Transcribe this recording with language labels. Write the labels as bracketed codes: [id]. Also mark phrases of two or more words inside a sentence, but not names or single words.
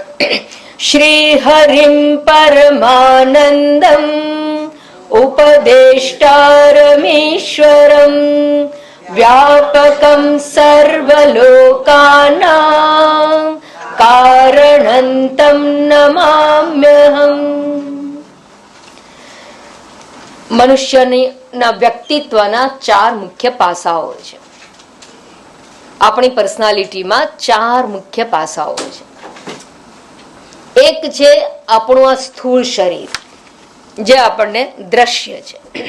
[sa] श्रीहरिं परमानन्दम् उपदेष्टारमीश्वरं व्यापकं सर्वलोकानां कारणं तं नमाम्यहम्। [gu] મનુષ્યના વ્યક્તિત્વના ચાર મુખ્ય પાસાઓ છે. આપણી પર્સનાલિટીમાં ચાર મુખ્ય પાસાઓ છે. એક છે આપણું આ સ્થૂળ શરીર જે આપણને દ્રશ્ય છે.